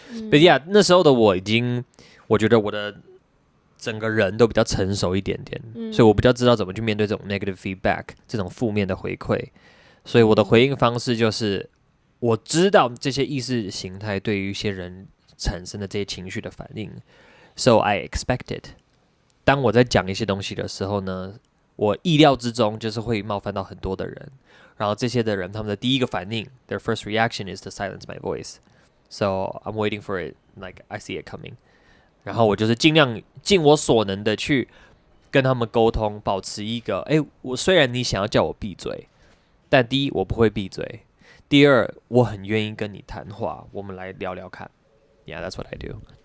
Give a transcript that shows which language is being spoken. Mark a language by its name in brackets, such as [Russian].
[English] But yeah， [Chinese] 那时候的我我觉得我的整个人都比较成熟一点点，所以我比较知道怎么去面对这种 [English] negative feedback， [Chinese] 这种负面的回馈。所以我的回应方式就是，我知道这些意识形态对于一些人产生的这些情绪的反应 ， [English] so I expect it。 [Chinese] 当我在讲一些东西的时候呢，我意料之中就是会冒犯到很多的人。然后这些的人，他们的第一个反应 ， [English] their first reaction is to silence my voice. So I'm waiting for it, like I see it coming. [Chinese] 然后我就是尽量尽我所能的去跟他们沟通，保持一个，我虽然你想要叫我闭嘴，但第一我不会闭嘴，第二我很愿意跟你谈话，我们来聊聊看。 [English] Yeah, that's what I do.